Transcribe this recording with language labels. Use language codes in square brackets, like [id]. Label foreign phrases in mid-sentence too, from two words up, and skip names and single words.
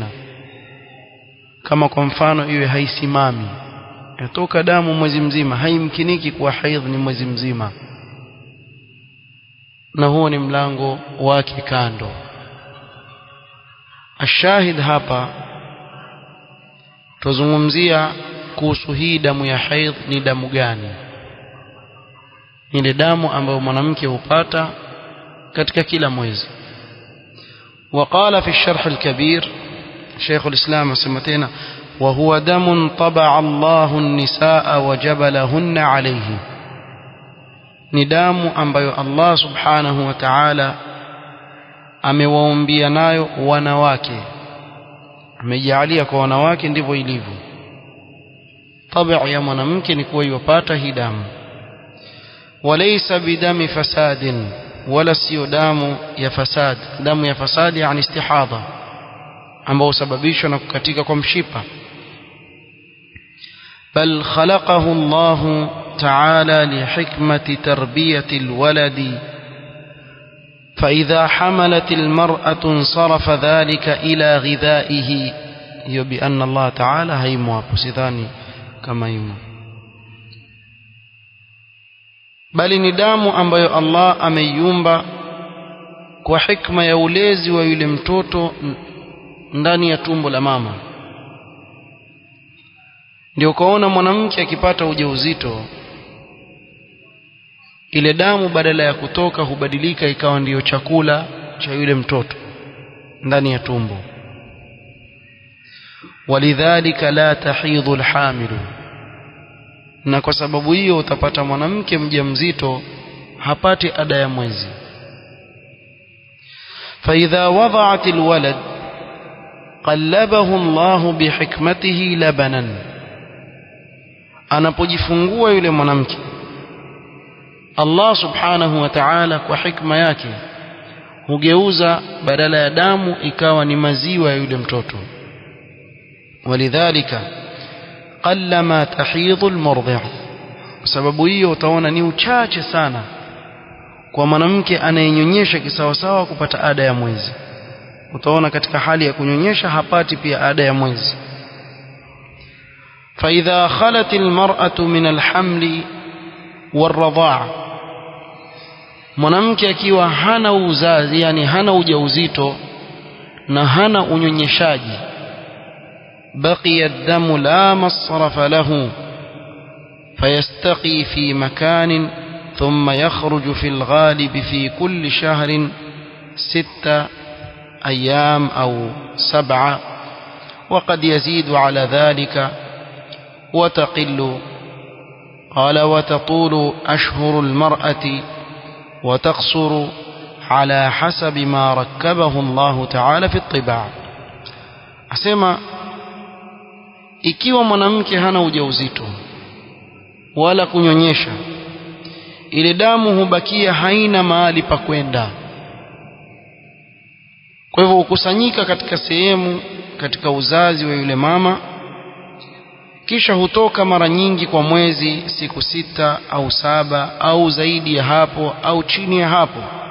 [sw] Kama kwa mfano iwe haisimami, yatoka damu mwezi mzima, haimkiniki kuwa haidh ni mwezi mzima, na huo ni mlango wake kando. Ashahid hapa tuzungumzia kuhusu hii damu ya haidh ni damu gani. Ile damu ambayo mwanamke hupata katika kila mwezi. [ar] وقال في الشرح الكبير شيخ الإسلام سمتنا وهو دم طبع الله النساء وجبلهن عليه، [sw] ni damu ambayo [ar] الله سبحانه وتعالى [sw] amewaumbia nayo wanawake, amejalia kwa wanawake ndivyo ilivyo. Tabia ya mwanamke ni kuwa yupata hii damu. [ar] وليس بدم فساد, [sw] wala sio damu ya fasad. Damu ya fasad yani istihadha, ambao sababishwa na kukatika kwa mshipa. [ar] بل خلقه الله تعالى لحكمة تربية الولد، فإذا حملت المرأة انصرف ذلك إلى غذائه. [sw] hiyo [ar] بأن الله تعالى [sw] haimo hapo, sidhani kama imo, bali ni damu ambayo Allah ameiumba kwa hikma ya ulezi wa yule mtoto ndani ya tumbo la mama. Ndio kaona mwanamke akipata ujauzito, ile damu badala ya kutoka hubadilika ikawa ndiyo chakula cha yule mtoto ndani ya tumbo. [ar] ولذلك لا تحيض الحامل, [sw] na kwa sababu hiyo utapata mwanamke mjamzito hapati ada ya mwezi. [ar] فإذا وضعت الولد قلبه الله بحكمته لبنا، [sw] anapojifungua yule mwanamke [ar] الله سبحانه وتعالى [sw] kwa hikma yake hugeuza badala ya damu ikawa ni maziwa ya yule mtoto. [ar] ولذلك قلما تحيض المرضع', [sw] sababu hiyo utaona ni uchache sana kwa mwanamke anayenyonyesha kisawasawa kupata ada ya mwezi. Utaona katika hali ya kunyonyesha hapati pia ada ya mwezi. [ar] فإذا خلت المرأة من الحمل والرضاعة، [sw] mwanamke akiwa hana uzazi, yani hana ujauzito na hana unyonyeshaji, [ar] بقي الدم لا مصرف له فيستقي في مكان ثم يخرج في الغالب في كل شهر 6 أيام أو 7 وقد يزيد على ذلك وتقل. قال وتطول أشهر المرأة وتقصر على حسب ما ركبه الله تعالى في الطباع. [sw] asema ikiwa mwanamke hana ujauzito wala kunyonyesha, ile damu hubakia haina mahali pa kwenda, kwa hivyo hukusanyika katika sehemu katika uzazi wa yule mama, kisha hutoka mara nyingi kwa mwezi, siku 6 au 7 au zaidi ya hapo au chini ya hapo.